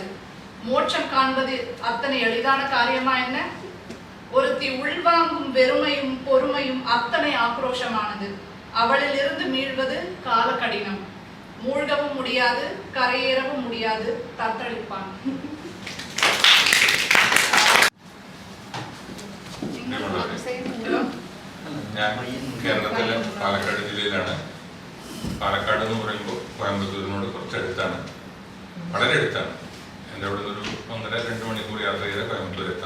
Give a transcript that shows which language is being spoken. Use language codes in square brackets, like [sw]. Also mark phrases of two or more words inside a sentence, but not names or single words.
[ta] மோட்சம் காண்பது அத்தனை எளிதான காரியமா என்ன? ஒருத்தி உள்வாங்கும் வெறுமையும் பொறுமையும் அத்தனை ஆக்ரோஷமானது. அவளில் இருந்து மீள்வது கால கடினம். மூழ்கவும் முடியாது, கரையேறவும் முடியாது, தத்தளிப்பான். [ml] ഞാൻ കേരളത്തിലെ പാലക്കാട് ജില്ലയിലാണ്. പാലക്കാട് എന്ന് പറയുമ്പോൾ കോയമ്പത്തൂരിനോട് കുറച്ചടുത്താണ്, വളരെ അടുത്താണ്. എൻ്റെ അവിടെ നിന്നൊരു 1.5-2 മണിക്കൂർ യാത്ര ചെയ്താൽ കോയമ്പത്തൂർ എത്താം.